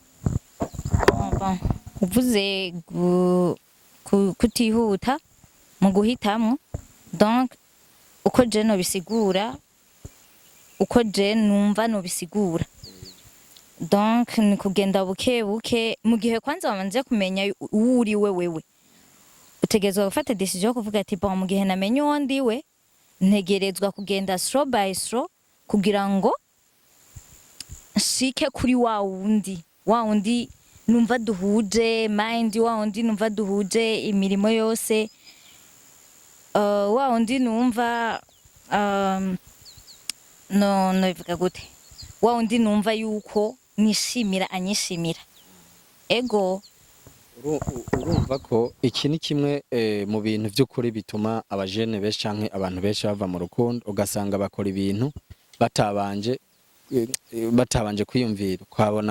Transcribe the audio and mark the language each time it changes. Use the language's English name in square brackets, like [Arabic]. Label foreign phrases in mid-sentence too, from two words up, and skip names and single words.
[Rundi] uvuze kutihuta mu guhitamwo donc uko je no bisigura uko je numva no bisigura donc ni kugenda buke buke mu gihe kwanza wamanze kumenya uri wewe utegezwa gufata decision yo kuvuga ati bon mu gihe namenye uwo ndiwe ntegerezwa kugenda [English] slow by slow [Rundi] kugira ngo shike kuri wa wundi numva duhuje mind wa wundi numva duhuje imirimo yose wa wundi numva no ivuga gute wa wundi numva yuko nishimira anyishimira ego urumva ko iki ni kimwe mu bintu by'ukuri bituma abajene benshi canke abantu benshi bava mu rukundo ugasanga bakora ibintu batabanje kwiyumvira kwabona